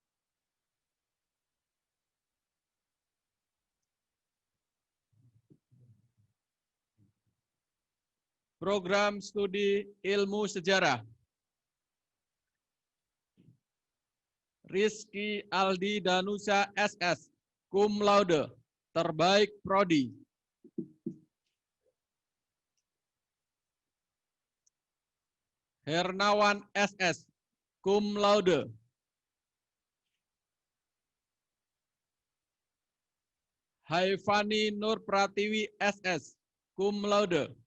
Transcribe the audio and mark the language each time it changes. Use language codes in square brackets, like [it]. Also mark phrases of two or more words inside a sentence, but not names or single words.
[id] Program Studi Ilmu Sejarah. Rizky Aldi Danusa SS, [la] cum laude, [id] terbaik prodi. Hernawan SS, [la] cum laude. [id] Haifani Nur Pratiwi SS, [la] cum laude.